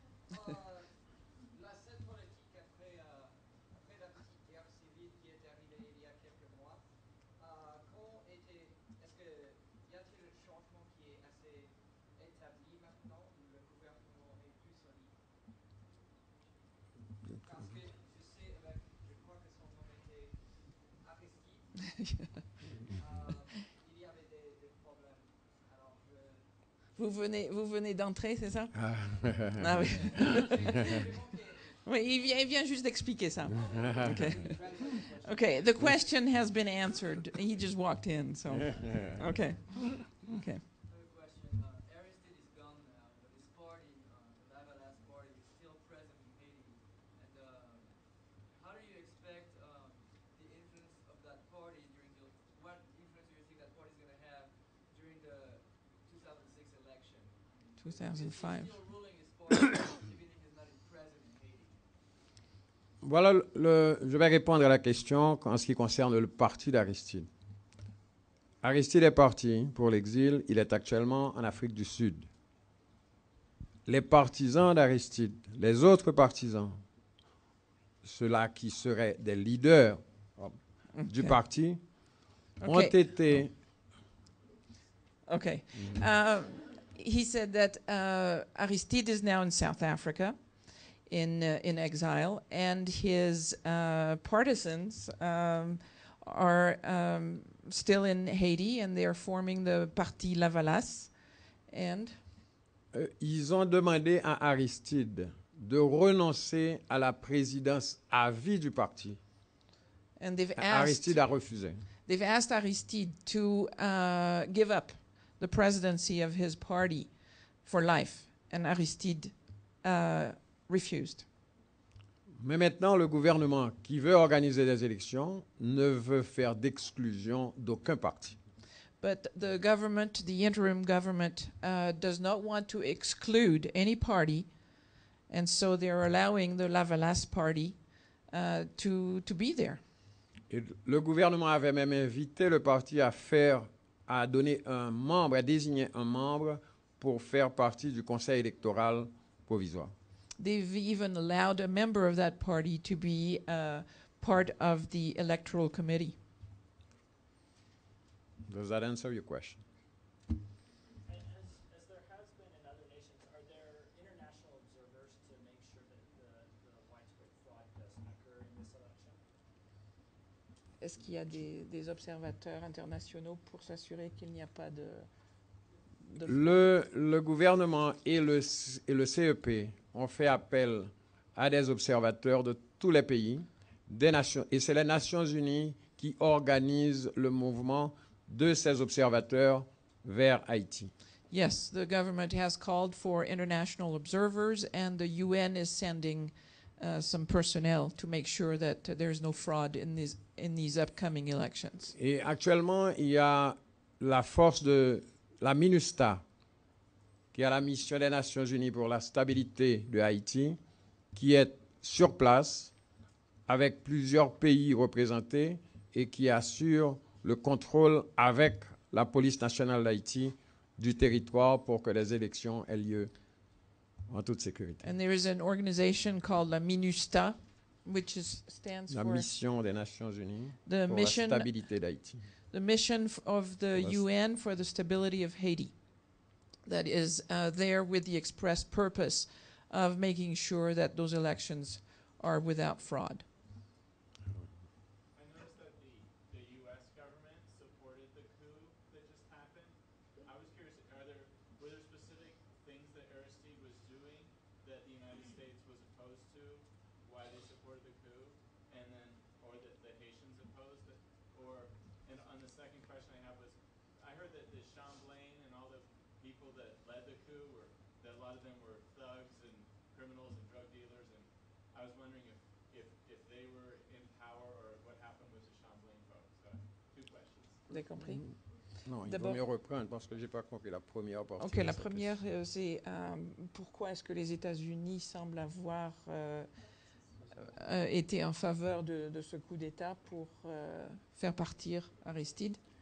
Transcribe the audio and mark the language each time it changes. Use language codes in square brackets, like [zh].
[fr] La scène politique après la petite guerre civile qui est arrivée il y a quelques mois, est-ce qu'il y a-t-il un changement qui est assez établi maintenant où le gouvernement est plus solide? Parce que je sais, je crois que son nom était Aristide. Il y avait des problèmes. Alors Vous venez d'entrer, c'est ça? Ah. Ah oui. Oui, il vient juste d'expliquer ça. [en] Okay. Okay, the question has been answered. He just walked in, so. Okay. Okay. Aristide is gone now, but his party, the Lavalas party, is still present in Haiti. And how do you expect the influence of that party what influence do you think that party is going to have during the 2006 election? 2005. He's still ruling his party, even if he's not present in Haiti. [fr] Voilà, je vais répondre à la question en ce qui concerne le parti d'Aristide. Aristide est parti pour l'exil, il est actuellement en Afrique du Sud. Les partisans d'Aristide, les autres partisans, ceux-là qui seraient des leaders du parti, ont été... [en] Okay. He said that Aristide is now in South Africa in exile, and his partisans are still in Haiti, and they are forming the Parti Lavalas. And [fr] ils ont demandé à Aristide de renoncer à la présidence à vie du parti. [en] and [fr] Aristide a refusé. [en] they've asked Aristide to give up the presidency of his party for life, and Aristide refused. [fr] Mais maintenant, le gouvernement qui veut organiser des élections ne veut faire d'exclusion d'aucun parti. [en] But the government, the interim government, does not want to exclude any party, and so they're allowing the Lavalas party to be there. [fr] Et le gouvernement avait même invité le parti à donner un membre, à désigner un membre pour faire partie du conseil électoral provisoire. [en] They've even allowed a member of that party to be part of the electoral committee. Does that answer your question? And as there has been in other nations, are there international observers to make sure that the widespread fraud doesn't occur in this election? [fr] Est-ce qu'il y a des observateurs internationaux pour s'assurer qu'il n'y a pas de fraude? Le gouvernement et le CEP ont fait appel à des observateurs de tous les pays, des nations, et c'est les Nations Unies qui organisent le mouvement de ces observateurs vers Haïti. [en] Yes, the government has called for international observers, and the UN is sending some personnel to make sure that there's no fraud in these upcoming elections. [fr] Et actuellement, il y a la force de la MINUSTA, qui est la mission des Nations Unies pour la stabilité de Haïti, qui est sur place avec plusieurs pays représentés et qui assure le contrôle avec la police nationale d'Haïti du territoire pour que les élections aient lieu en toute sécurité. [en] And there is an organization called la MINUSTA, which stands [fr] La [en] for [fr] mission des Nations Unies [en] the [fr] pour [en] mission, [fr] la stabilité d'Haïti. [en] the mission of the Yes. UN for the stability of Haiti. That is there with the express purpose of making sure that those elections are without fraud. I noticed that the U.S. government supported the coup that just happened. I was curious, were there specific things that Aristide was doing that the United States was opposed to, why they supported the coup, and then, or that the Haitians opposed it? And on the second question I have was, I heard that the Champlain and all the people that led the coup that a lot of them were thugs and criminals and drug dealers, and I was wondering if they were in power or what happened with the Champlain folks. So, two questions. [fr] Vous avez compris? Non, il D'abord- vaut mieux reprendre parce que j'ai pas compris la première partie. Ok, de la sa première, question. c'est pourquoi est-ce que les États-Unis semblent avoir été en faveur de ce coup d'État pour faire partir Aristide.